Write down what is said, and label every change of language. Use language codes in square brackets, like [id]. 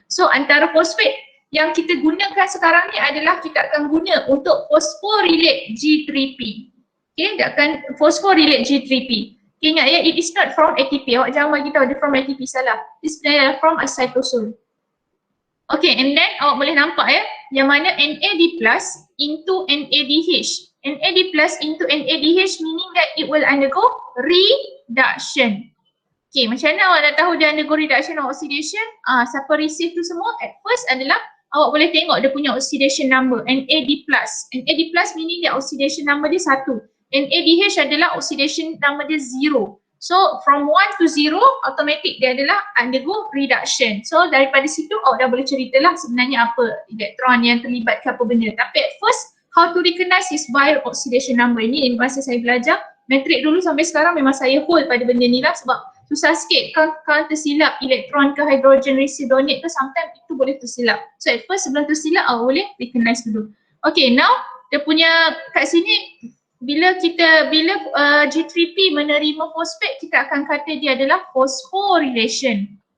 [ms] So antara phosphate yang kita gunakan sekarang ni adalah kita akan guna untuk phosphorylate G3P. Okay, dia akan phosphorylate G3P. [en] Okay, [ms] ingat ya, [en] it is not from ATP. [ms] Awak jangan bagi tahu dia [en] from ATP, [ms] salah. Dia sebenarnya [en] from a cytosol. [ms] Okay, [en] and then [ms] awak boleh nampak ya, yang mana NAD plus into NADH. [en] NAD plus into NADH meaning that it will undergo reduction. [ms] Okay, macam mana awak nak tahu dia undergo [en] reduction or oxidation? [ms] Siapa receive tu semua? [en] At first [ms] adalah awak boleh tengok dia punya oxidation number, NAD plus. [en] NAD plus meaning that oxidation number dia 1. [ms] NADH adalah oxidation number dia 0. [en] So from 1 to 0, automatic [ms] dia adalah [en] undergo reduction. [ms] So daripada situ awak dah boleh ceritalah sebenarnya apa elektron yang terlibat ke apa benda. Tapi [en] at first, how to recognize is by oxidation number. [ms] Ini masa saya belajar matrik dulu sampai sekarang memang saya hold pada benda ni lah, sebab susah sikit kalau tersilap elektron ke hydrogen residuonate tu, sometimes itu boleh tersilap. So at first sebelum tersilap awak boleh recognize dulu. Okay, now dia punya kat sini bila G3P menerima fosfat, kita akan kata dia adalah phosphorylation.